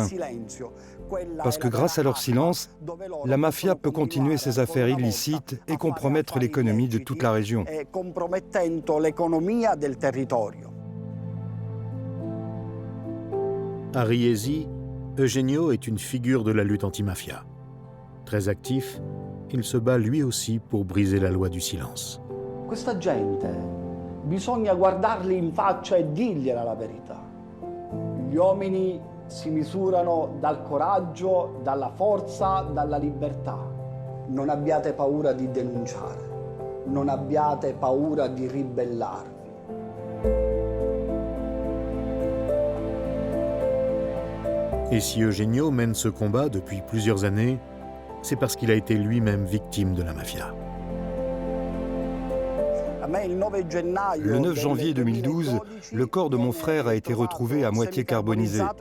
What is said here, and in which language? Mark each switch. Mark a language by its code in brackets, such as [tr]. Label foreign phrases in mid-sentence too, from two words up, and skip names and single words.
[fr] Parce que grâce à leur silence, la mafia peut continuer ses affaires illicites et compromettre l'économie de toute la région. À Riesi, Eugenio est une figure de la lutte anti-mafia. Très actif, il se bat lui aussi pour briser la loi du silence. [it] Questa gente, bisogna guardarli in faccia e dirgliela la verità. Gli uomini si misurano dal coraggio, dalla forza, dalla libertà. Non abbiate paura di denunciare, non abbiate paura di ribellarvi. [fr] Et si Eugenio mène ce combat depuis plusieurs années, c'est parce qu'il a été lui-même victime de la mafia. Le 9 janvier 2012, le corps de mon frère a été retrouvé à moitié carbonisé.